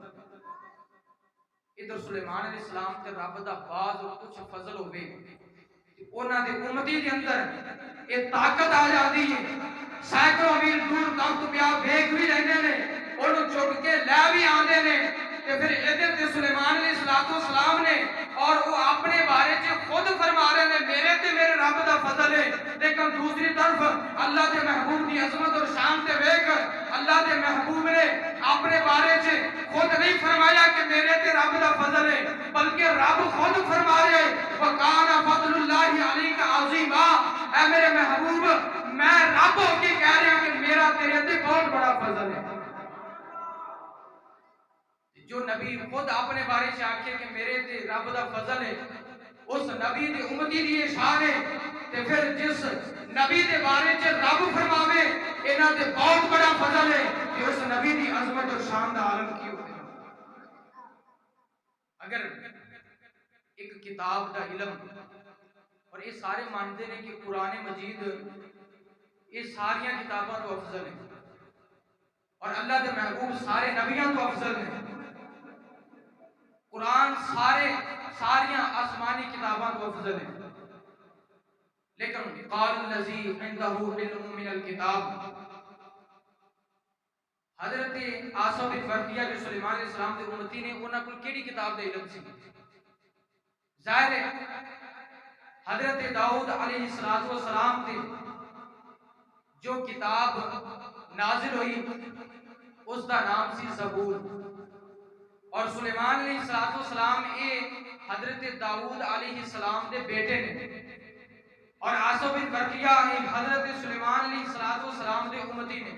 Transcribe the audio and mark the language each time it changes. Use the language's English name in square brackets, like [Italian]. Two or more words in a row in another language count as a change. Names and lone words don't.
[Punjabi] ادھر سلیمان علیہ السلام تے رب دا بعض اور کچھ فضل ہوئے، انہاں دے امتی دے اندر یہ طاقت آ جاتی ہے، سینکڑوں میل دور تخت پیا ویکھ بھی رہندے نے، انہوں چک کے لے بھی آندے نے، کہ پھر ادھر تے سلیمان علیہ السلام نے اور وہ اپنے بارے چ خود فرما رہے ہیں میرے تے میرے رب دا فضل ہے، لیکن دوسری طرف اللہ دے محبوب دی عظمت اور شان تے ویکھ اللہ دے محبوب نے اپنے بارے چ خود نہیں فرمایا کہ میرے تے رب دا فضل ہے، بلکہ رب خود فرما رہے [Arabic] وَقَانَ فَضْلُ اللَّهِ عَلَيْكَ عَظِيمًا، [Punjabi] اے میرے محبوب میں رب ہو کے کہہ رہا ہوں کہ میرا تیرے تے بہت بڑا فضل ہے۔ جو نبی خود اپنے بارے سے آکھے کہ میرے تے رب دا فضل ہے، اس نبی دے امتی دی شان ہے، تے پھر جس نبی دے بارے سے رب فرماوے انہاں تے بہت بڑا فضل ہے کہ اس نبی دی عظمت اور شان دا عالم کی ہوتے ہیں۔ اگر ایک کتاب دا علم، اور یہ سارے مانتے ہیں کہ قرآن مجید یہ ساریاں کتاباں تو افضل ہیں، اور اللہ دے محبوب سارے نبیاں تو افضل ہیں، قرآن ساریاں آسمانی کتاباں تو افضل ہیں، لیکن [Arabic] قال الذی عندہ علم من الکتاب، [Punjabi] حضرت عاصم بن برقیہ جو سلیمان علیہ السلام دے امتی نے انہاں کول کیڑی کتاب دا علم سی؟ ظاہر ہے حضرت داؤد علیہ السلام تے جو کتاب نازل ہوئی اس دا نام سی زبور، اور سلیمان علیہ السلام اے حضرت داؤد علیہ السلام دے بیٹے نے، اور عاصم بن برقیہ حضرت سلیمان علیہ السلام دے امتی نے۔